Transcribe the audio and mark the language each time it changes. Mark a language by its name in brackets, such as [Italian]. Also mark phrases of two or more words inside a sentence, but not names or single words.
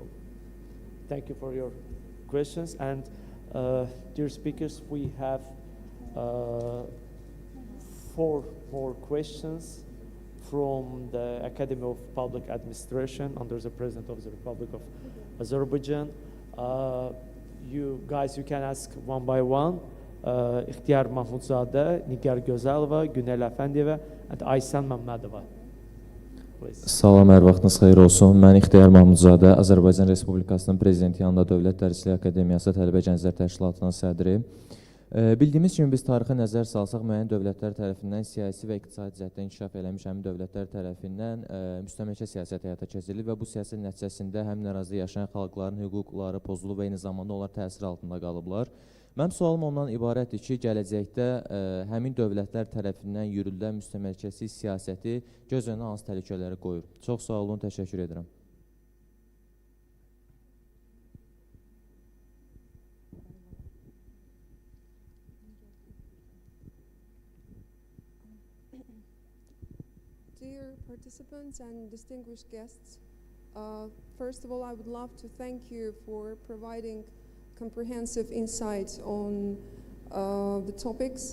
[English] Thank you for your questions. And dear speakers, we have 4 more questions from the Academy of Public Administration under the President of the Republic of Azerbaijan. You guys, you can ask one by one. İhtiyar Mahmudzadeh, Nigar Gözalova, Günel Efendiyeva, and Aysan Mammadova. [Azerbaijani] Salam, hər vaxtınız xeyir olsun. Mən İxtiyar Mahmudzadə, Azərbaycan Respublikasının Prezidenti yanında Dövlət Dərsilik Akademiyası Tələbə Gənclər Təşkilatının sədri. Bildiyimiz kimi biz tarixə nəzər salsaq, müəyyən dövlətlər tərəfindən siyasi və iqtisadi cəhətdən inkişaf eləmiş həmin dövlətlər tərəfindən müstəmləkə siyasət həyata keçirilir və bu siyasət nəticəsində həmin ərazidə yaşayan xalqların hüquqları pozulub və eyni zamanda onlar təsir altında qalıblar. Mənim sualım ondan ibarətdir ki, gələcəkdə həmin dövlətlər tərəfindən yürüdülən müstəmləkəçilik siyasəti göz önünə hansı təhlükələri qoyur? Çox sağ olun, təşəkkür edirəm. [English] Dear participants and distinguished guests, first of all, I would love to thank you for providing comprehensive insights on the topics.